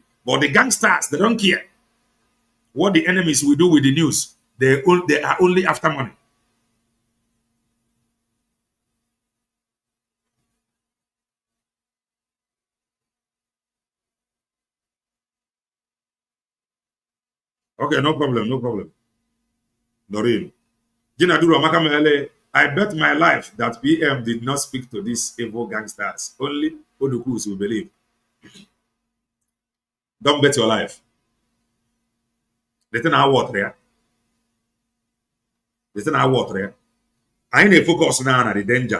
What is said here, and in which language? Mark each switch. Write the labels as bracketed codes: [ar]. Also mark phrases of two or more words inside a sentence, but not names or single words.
[en] But the gangsters, they don't care what the enemies will do with the news. They are only after money. Okay, no problem. Doreen. Jinaduro Makamele, I bet my life that PM did not speak to these evil gangsters. Only Odukus will believe. Don't bet your life. Listen our water. I ain't focus now on the danger.